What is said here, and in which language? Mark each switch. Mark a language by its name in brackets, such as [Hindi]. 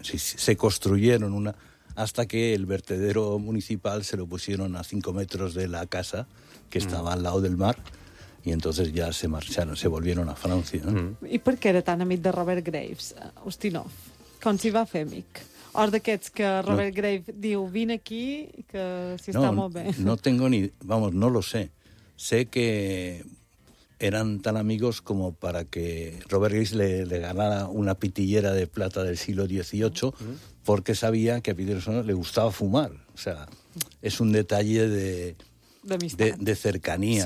[Spanish] Se construyeron una... Hasta que el vertedero municipal se lo pusieron a 5 metros de la casa, que estaba al lado del mar, y entonces ya se marcharon, se volvieron a Francia. ¿No? ¿Y por qué era tan amic de Robert Graves, Ustinov? [Catalan] ¿Com s'hi va fer amic? O d'aquests que Robert Graves diu, vine aquí, que si no, està molt bé. [Spanish] No tengo ni... Vamos, no lo sé. Sé que... eran tan amigos como para que Robert Graves le ganara una pitillera de plata del siglo XVIII porque sabía que a Peter Ustinov le gustaba fumar. O sea, es un detalle de cercanía,